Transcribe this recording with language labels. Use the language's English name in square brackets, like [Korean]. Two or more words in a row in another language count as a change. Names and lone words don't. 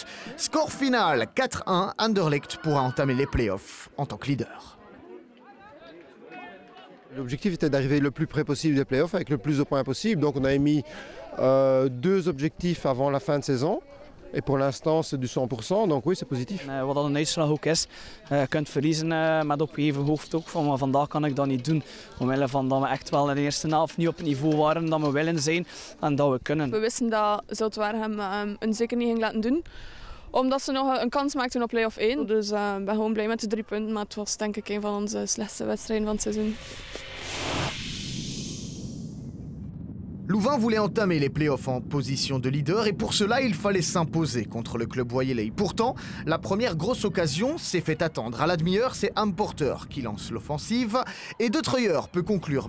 [French] Score final 4-1, Anderlecht pourra entamer les playoffs en tant que leader. L'objectif était d'arriver le plus près possible des playoffs avec le plus de points possible. Donc on a émis 2 objectifs avant la fin de saison. Et pour l'instant c'est du 100%, donc oui c'est positif. [Dutch] Wat dat een uitslag ook is, je kunt verliezen met opgeheven hoofd ook. Maar vandaag kan ik dat niet doen. Omwille van dat we echt wel in de eerste helft niet op het niveau waren dat we willen zijn en dat we kunnen. We wisten dat Zulte-Waregem een zeker niet ging laten doen. Omdat ze nog een kans maakten op play-off 1. Dus ik ben gewoon blij met de 3 punten. Maar het was denk ik een van onze slechtste wedstrijden van het seizoen. [French] Louvain voulait entamer les playoffs en position de leader et pour cela il fallait s'imposer contre le club Waieley. Pourtant, la première grosse occasion s'est fait attendre. À la demi-heure, c'est Am Porter qui lance l'offensive et De Treuer peut conclure.